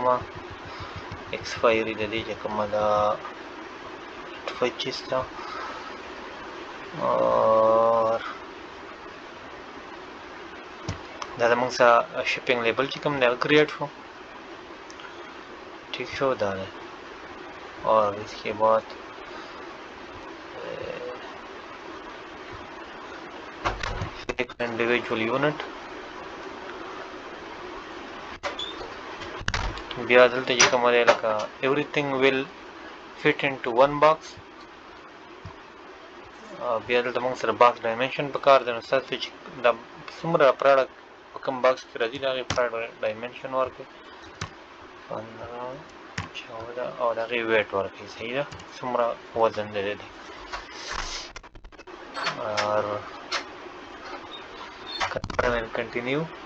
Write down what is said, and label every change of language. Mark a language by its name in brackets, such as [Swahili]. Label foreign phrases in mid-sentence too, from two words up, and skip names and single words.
[Pashto] ایکسپایري د دې چې کومه ده 25 ده. اور دا زموږ سره [English] shipping label [Pashto] چې کوم دی هغه کریټ شو. ٹھیک شو، دا دی. [Urdu] اور اس کے بعد [English] individual unit, [Pashto] بیا دلته چې کومه دی لکه [English] everything will fit into one box. [Pashto] بیا دلته موږ سره [English] box dimension [Pashto] پکار دی. نو ستاسو چې دا څومره پراډکټ په کوم باکس کې راځي د هغې ډایمنشن ورکړئ، 15 14 او د هغې ویټ ورکړئ. صحیح ده، څومره وزن دی د دې. اور [English] confirm and continue.